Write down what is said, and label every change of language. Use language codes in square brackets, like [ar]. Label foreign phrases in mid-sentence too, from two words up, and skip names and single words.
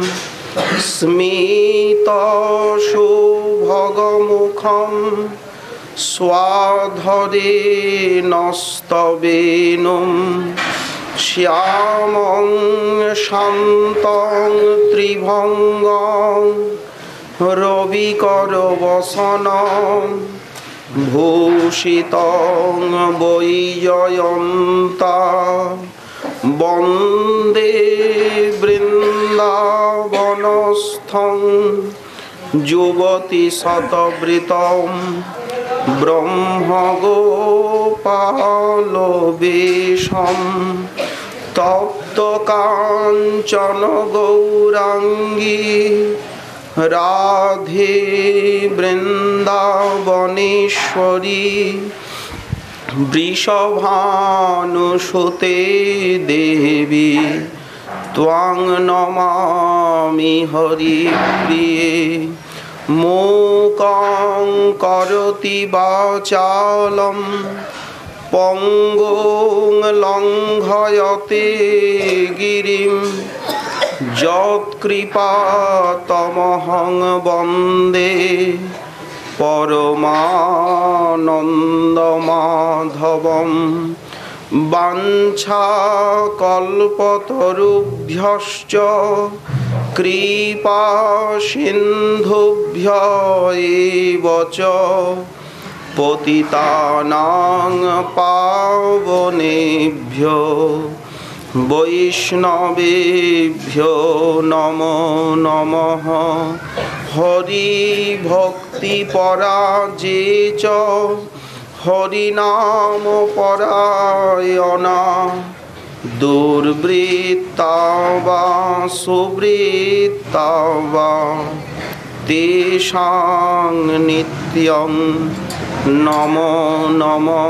[sa] স্মিতশুভগমুখম স্বাধরে নস্তবেনুম শ্যামং শান্তং ত্রিভঙ্গং রবিকরবসনং ভূষিতং বৈজয়ন্তা বন্দে বৃন্দাবনস্থং যুবতী শতবৃতম ব্রহ্মগোপালবেশম তপ্ত কাঞ্চন গৌরাঙ্গী রাধে বৃন্দাবনেশ্বরী বৃষভানুসুতে দেবী ত্বং নমামি হরিপ্রিয়ে মূকং করোতি বাচালম পঙ্গুং লঙ্ঘয়তে গিরিম যৎকৃপাতমহং বন্দে পরমানন্দমাধবম বাঞ্ছা কল্পতরুভ্যশ্চ কৃপা সিন্ধুভ্য এব চ পতিতানাং পাবনেভ্যো বৈষ্ণবেভ্যো নমো নমঃ। হরি ভক্তি পরাজে চ হরিনাম পরায়ণা দুর্বৃত্তা বা সুবৃত্তা বা তেষাং নিত্যং নমো নমঃ।